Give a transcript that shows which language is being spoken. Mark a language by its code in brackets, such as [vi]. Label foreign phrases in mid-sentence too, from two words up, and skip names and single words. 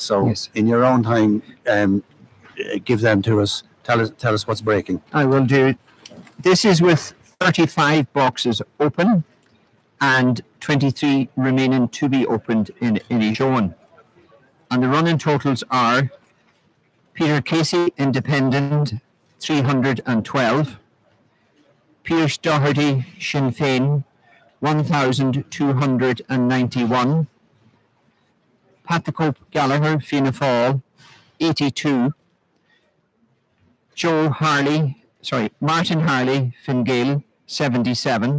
[en] So in your own time, give them to us. Tell us what's breaking. I will do. This is with 35 boxes open and 23 remaining to be opened in Inishowen. And the running totals are Peter Casey, Independent, 312. Pearse Doherty, Sinn Féin, 1,291. Patrick Gallagher, Fianna Fáil, 82. Martin Harley, Fine Gael, 77.